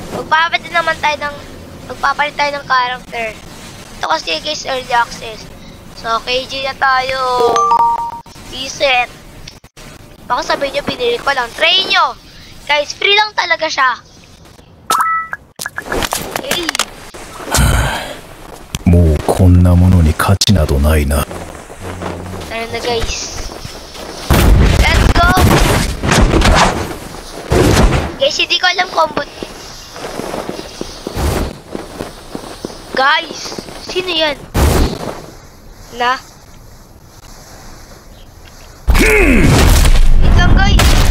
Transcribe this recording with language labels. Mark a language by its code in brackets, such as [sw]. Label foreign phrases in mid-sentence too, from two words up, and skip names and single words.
[tl] magpapalit tayo ng character. Ito kasi guys, [en] early access. [tl] So, KG na tayo. Reset. Baka sabihin nyo, pinili ko lang. Try nyo. Guys, free lang talaga siya. Okay. [ja] もうこんなものに価値などないな。 [tl] Tara na guys. [en] Let's go! [tl] Guys, hindi ko alam combo. Guys, sino yan? Na? Wait lang guys.